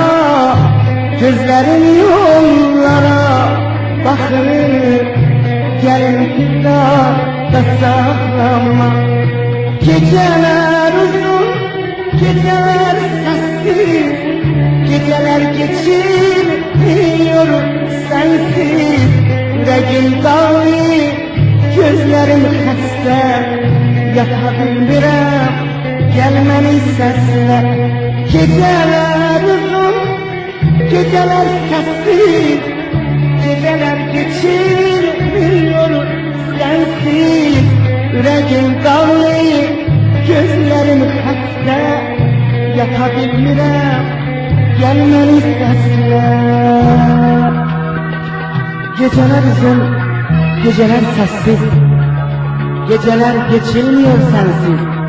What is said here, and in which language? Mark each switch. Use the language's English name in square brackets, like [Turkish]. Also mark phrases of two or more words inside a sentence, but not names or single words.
[Turkish] Gözlerim yollara bakır, gelin da saklama. Geceler uzun, geceler sessiz, geceler geçirmiyor sensiz. [Azerbaijani] Yüreğim dağlı, gözlerim xəstə, yata bilmirəm, gəlməni səslə. Gecələr uzun, gecələr səssiz, gecələr [Turkish] geçirmiyor sensiz. [Azerbaijani] Yüreğim dağlı, gözlerim xəstə, yata bilmirəm, gəlməni səslə. [Turkish] Geceler uzun, geceler sessiz, geceler geçilmiyor sensiz.